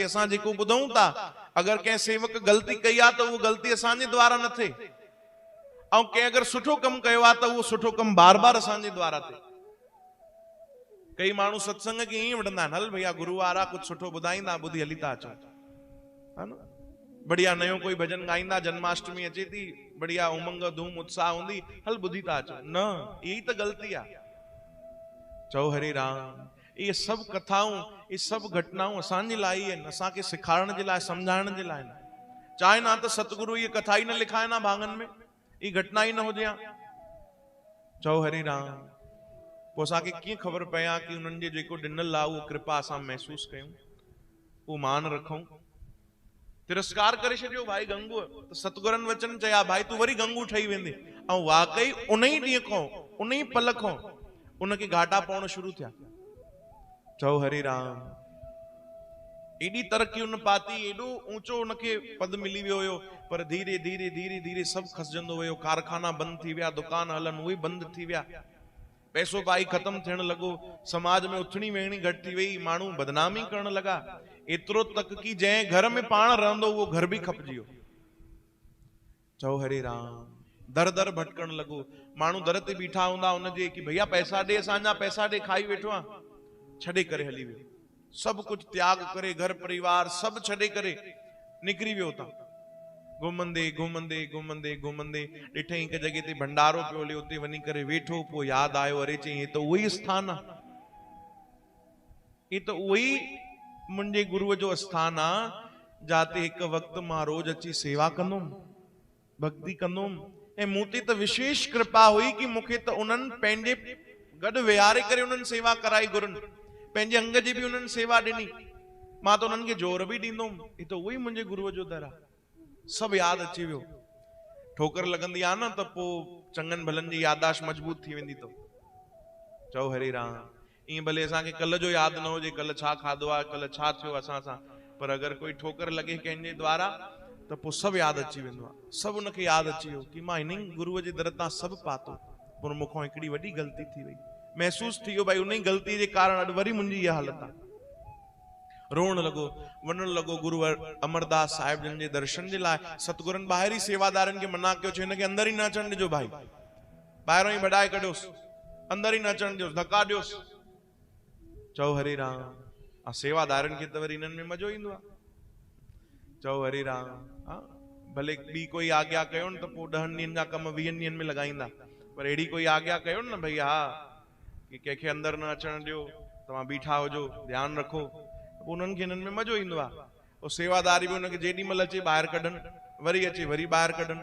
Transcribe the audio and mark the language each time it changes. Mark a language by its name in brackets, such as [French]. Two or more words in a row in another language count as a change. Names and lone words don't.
[Sindhi] असां जेको ॿुधूं था, अगरि कंहिं सेवक ग़लती कई आहे त उहो ग़लती असांजे द्वारा न थिए, ऐं कंहिं अगरि सुठो कमु कयो आहे त उहो सुठो कमु बार बार असांजे द्वारा थिए। कई माण्हू सत्संग खे ईअं वठंदा आहिनि, हल भैया गुरु वारा कुझु सुठो ॿुधाईंदा, ॿुधी हली था अचूं। [Hindi] है ना। [Sindhi] बढ़िया नयो कोई भजन गाईंदा, जन्माष्टमी अचे थी, बढ़िया उमंग धूम उत्साह हूंदी, हल ॿुधी था अचो, [Hindi] न यही तो गलती आ। [Sindhi] चओ हरे राम। ये सब कथाऊं, ये सब घटनाऊं असांजे लाइ आहिनि, असांखे सिखारण जे लाइ, समझाइण जे लाइ। [Hindi] चाहे ना तो सतगुरु ये कथा ही न लिखाए ना भांगन में, ये घटना ही न हो जाए। [Sindhi] चओ हरे राम। पोइ असांखे कीअं ख़बर पए आ कि उन्हनि जे जेको ॾिनल आहे उहो कृपा असां महसूस कयूं, उहो मान रखूं। तिरस्कार करे छॾियो भाई गंगू, तो सतगुरनि वचन चया भाई तू वरी गंगू ठही वेंदे। ऐं वाकई उन ही ॾींहं खां, उन ही पल खां उनखे घाटा पवण शुरू थिया। चओ हरे राम। एडी तरक्की उन पाती, एडो ऊंचो उनखे पद मिली वियो हुयो, पर धीरे धीरे धीरे धीरे सब खसजंदो वियो। कारखाना बंद थी विया, दुकान हलन उहे बंद थी विया, पैसो पाई खत्म थियण लॻो, समाज में उथणी वेहणी घटि थी वई, माण्हू बदनामी करण लॻा, एतिरो तक कि जंहिं घर में पाण रहंदो उहो घर भी खपजी वियो। चओ हरे राम। दर दर भटकण लॻो, माण्हू दर ते बीठा हूंदा उनजे कि भैया पैसा ॾे, असांजा पैसा ॾे, खाई वेठो आहे, छॾे करे हली वियो। सब कुछ त्याग करे, घर परिवार सब छॾे करे निकिरी वियो था। घुमंदे घुमंदे घुमंदे घुमंदे ॾिठई हिकु जॻह ते भंडारो पियो हले, उते वञी करे वेठो। पोइ यादि आयो, अरे चई हे त उहो ई स्थान आहे, [Hindi] ये तो [Sindhi] उही मुंहिंजे गुरुअ जो स्थान आहे, जाते हिकु वक़्तु मां रोज अची सेवा कंदुमि, भक्ति कंदुमि। ऐं मूं ते त विशेष कृपा हुई कि मूंखे त उन्हनि पंहिंजे गॾु विहारे करे उन्हनि सेवा कराई, गुरुनि पंहिंजे अंग जी बि उन्हनि सेवा ॾिनी, मां त उन्हनि खे जोर बि ॾींदुमि। [Hindi] ये तो [Sindhi] उही मुंहिंजे गुरुअ जो दर आहे। सब यादि अची वियो। ठोकर लॻंदी आहे न त पोइ चङनि भलनि जी याददाश्त मजबूत थी वेंदी। तो चओ हरे राम। ईअं भले असांखे कल्ह जो यादि न हुजे, कल्ह छा खाधो आहे, कल्ह छा थियो असां सां, पर अगरि कोई ठोकर लॻे कंहिंजे द्वारा त पोइ सभु यादि अची वेंदो आहे। सभु उनखे यादि अची वियो कि मां हिन गुरुअ जे दर तां सभु पातो, पर मूंखां हिकिड़ी वॾी ग़लती थी वई। महसूस थी वियो भाई उन ई ग़लती जे कारण अॼु वरी मुंहिंजी इहा हालत आहे। रोअण लॻो, वञण लॻो गुरु अमरदास साहिब जन जे दर्शन जे लाइ। सतगुरनि ॿाहिरी सेवादारनि खे मना कयो, चयो हिनखे अंदर ही न अचण ॾिजो भाई, ॿाहिरों ही भॼाए कढियोसि, अंदर ही न अचण ॾियोसि, धका ॾियोसि। चओ हरे राम। सेवादारनि खे त वरी इन्हनि में मज़ो ईंदो आहे। चओ हरे राम। भले ॿी कोई आज्ञा कयो न त पोइ 10 ॾींहंनि जा कम 20 ॾींहंनि में लॻाईंदा, पर अहिड़ी कोई आज्ञा कयो न भई हा कि कंहिंखे अंदर न अचण ॾियो, तव्हां बीठा हुजो, ध्यानु रखो, पोइ उन्हनि खे हिननि में मज़ो ईंदो आहे। पोइ सेवादारी बि उनखे जेॾी महिल अचे ॿाहिरि कढनि, वरी अचे वरी ॿाहिरि कढनि।